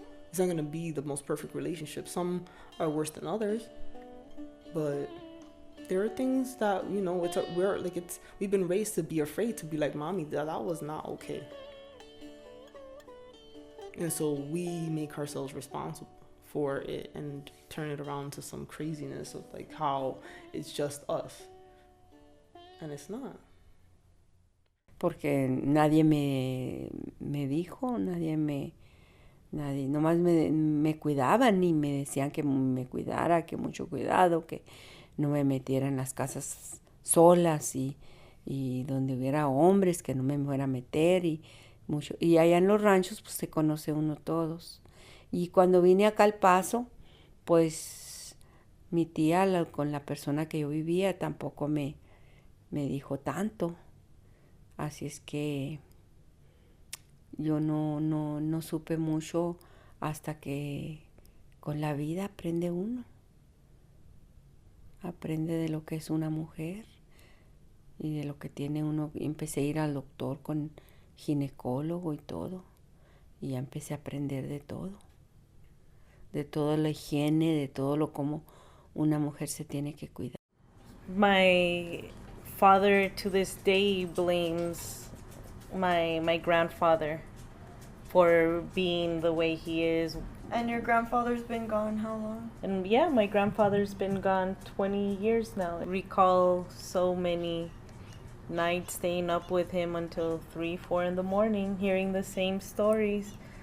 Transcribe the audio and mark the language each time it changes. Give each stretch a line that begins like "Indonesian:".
English: It's not going to be the most perfect relationship. Some are worse than others, but there are things that, you know, we've been raised to be afraid to be like, mommy, that was not okay. And so we make ourselves responsible for it and turn it around to some craziness of like how it's just us. And it's not.
Spanish: Porque nadie me dijo, nadie, nomás me cuidaban y me decían que me cuidara, que mucho cuidado, que no me metiera en las casas solas y donde hubiera hombres, que no me fuera a meter y allá en los ranchos pues se conoce uno todos. Y cuando vine acá al Paso, pues mi tía con la persona que yo vivía tampoco me dijo tanto. Así es que yo no supe mucho hasta que con la vida aprende uno. Aprende de lo que es una mujer y de lo que tiene uno. Empecé a ir al doctor con ginecólogo y todo. Y ya empecé a aprender de todo. De toda la higiene, de todo lo como una mujer se tiene que cuidar.
English: My father to this day blames my grandfather for being the way he is. And your grandfather's been gone how long? And yeah, my grandfather's been gone 20 years now. I recall so many nights staying up with him until 3, 4 in the morning, hearing the same stories.